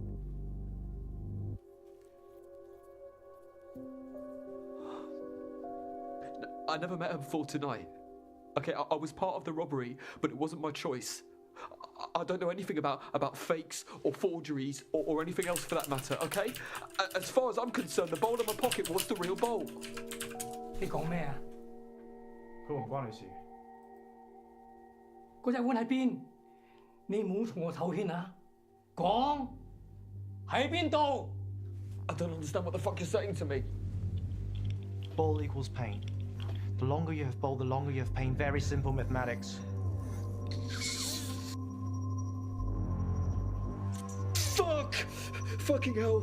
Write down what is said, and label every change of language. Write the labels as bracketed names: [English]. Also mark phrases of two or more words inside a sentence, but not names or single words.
[English] I never met her before tonight. Okay, I was part of the robbery, but it wasn't my choice. I don't know anything about fakes or forgeries or anything else for that matter, okay? As far as I'm concerned, the bowl in my pocket was the real bowl. [Cantonese] 你講咩啊？佢唔關你事。嗰隻碗喺邊？你唔好同我唞氣啊！講喺邊度 [English] I don't understand what the fuck you're saying to me. Ball equals pain. The longer you have ball, the longer you have pain. Very simple mathematics. Fuck! Fucking hell.